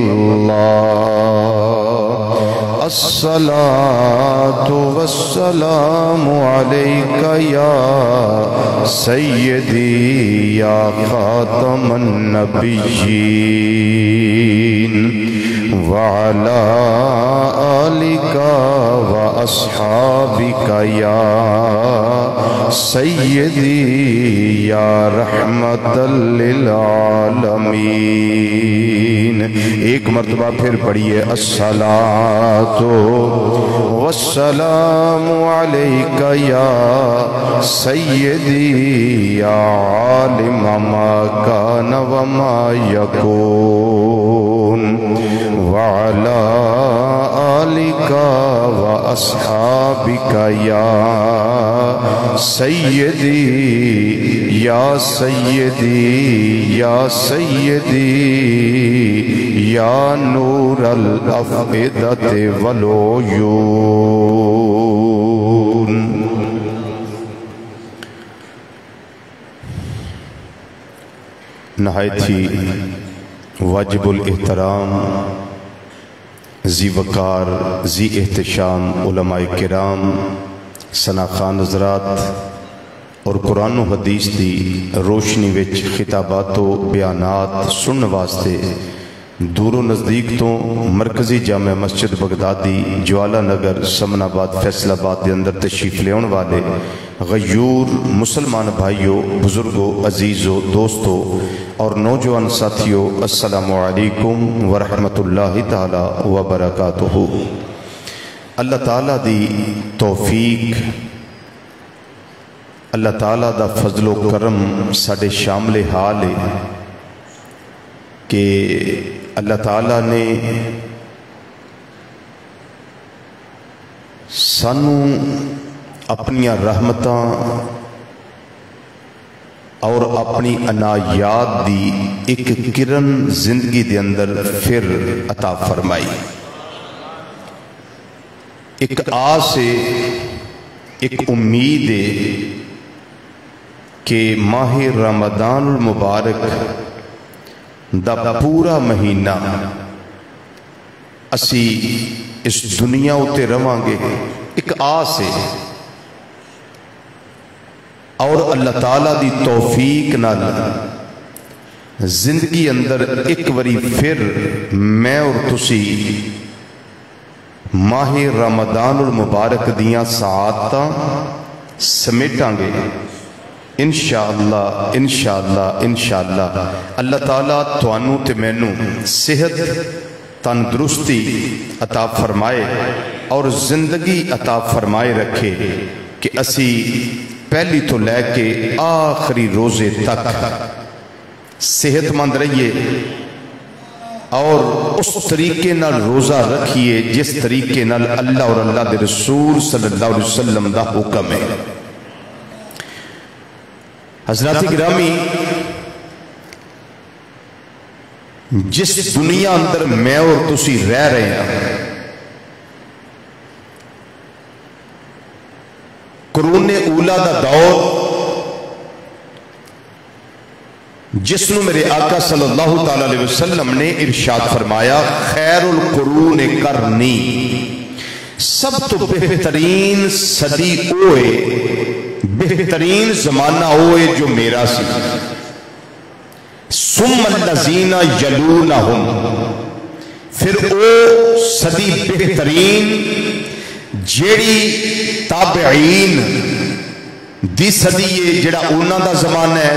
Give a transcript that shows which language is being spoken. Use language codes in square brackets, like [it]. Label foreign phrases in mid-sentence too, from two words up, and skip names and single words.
[ar] الله الصلاة والسلام عليك يا سيدي يا خاتم النبيين وعلى آلِكَ وأصحابك يا سيدي يا رحمة للعالمين [ur] ایک مرتبہ پھر پڑھئے [ar] الصلاة والسلام عليك يا سيدي يا عالم ما كان وما يكون وعلى آلك وأصحابك يا سيدي يا سيدي يا سيدي يا نور الأفئدة والعيون. [ur] نہایت ہی واجب الاحترام ذی وقار ذی احتشام علمائے کرام ثناخوان حضرات اور [pa] قرآن و حدیث دی روشنی وچ خطابات و بیانات سننے واسطے دوروں نزدیک توں مرکزی جامع مسجد بغدادی جوالا نگر سمن آباد فیصل آباد [ur] کے اندر تشریف لینے والے غیور مسلمان بھائیوں بزرگوں عزیزوں دوستوں اور نوجوان ساتھیوں [ar] السلام عليكم ورحمة الله تعالى وبركاته. [pa] اللہ تعالیٰ دی توفیق اللہ تعالیٰ دا فضل و کرم ساڈے شاملِ حال ہے کہ اللہ تعالیٰ نے سانوں اپنیاں رحمتاں اور اپنی عنایات دی ایک کرن زندگی دے اندر فیر عطا فرمائی. ایک آس ہے، ایک امید ہے کہ ماہ رمضان المبارک دا پورا مہینہ اسی اس دنیا اتے رواں گے. ایک آس ہے اور اللہ تعالیٰ دی توفیق نال زندگی اندر ایک واری فیر میں اور تسی ماہ رمضان المبارک دیاں سعادتاں سمیٹاں گے ان شاء اللہ ان شاء اللہ ان شاء اللہ. اللہ تعالیٰ تہانوں تے مینوں صحت تندرستی عطا فرمائے اور زندگی عطا فرمائے رکھے کہ اسی پہلی توں لے کے آخری روزے تک صحت مند رہیے اور اس طریقے نال روزہ رکھیے جس طریقے نال اللہ اور اللہ دے رسول [ar] صلى الله عليه وسلم [pa] دا حکم ہے. حضرات گرامی، جس دنیا اندر میں اور تسی رہ رہے ہیں, قرونِ اولیٰ دا دور جس نوں میرے آقا [ar] صلى الله تعالى عليه وسلم [pa] نے ارشاد فرمایا [ar] خير القرون قرني, [pa] سب توں بہترین صدی اوئے بہترین زمانہ اوئے جو میرا سی. [ar] ثم الذين يلونهم, [pa] فیر او صدی بہترین جیہڑی تابعین دی صدی ہے جیہڑا اوہناں دا زمانہ ہے.